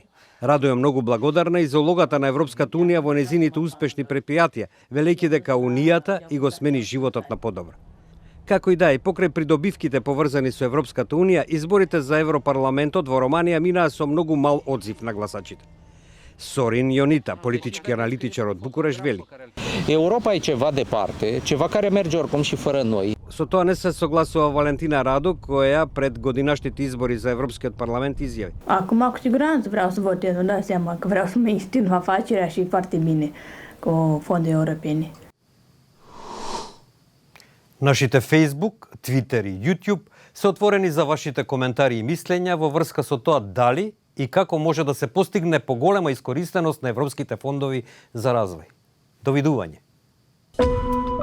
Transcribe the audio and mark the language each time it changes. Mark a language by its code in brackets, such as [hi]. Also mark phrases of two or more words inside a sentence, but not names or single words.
[mk] Радо е многу благодарна и за улогата на Европската Унија во незините успешни предпријатија, велејќи дека Унијата и го смени животот на подобро. Како и да е, покрај придобивките поврзани со Европската Унија, изборите за Европарламентот во Романија минаа со многу мал одзив на гласачите. Sorin Ionita, политички аналитичар од Букурешт, вели. [ro] Europa e ceva departe, ceva care merge oricum și fără noi. [mk] Со тоа не се согласува Валентина Радо, која пред годинашните избори за Европскиот парламент изјави. [ro] Acum, cu siguranță vreau să votez, îmi dau seama că vreau să mă instil afacerea și foarte bine cu fonduri europene. [mk] Нашите Facebook, Twitter и YouTube се отворени за вашите коментари и мислења во врска со тоа дали и како може да се постигне поголема искористеност на европските фондови за развој. Довидување.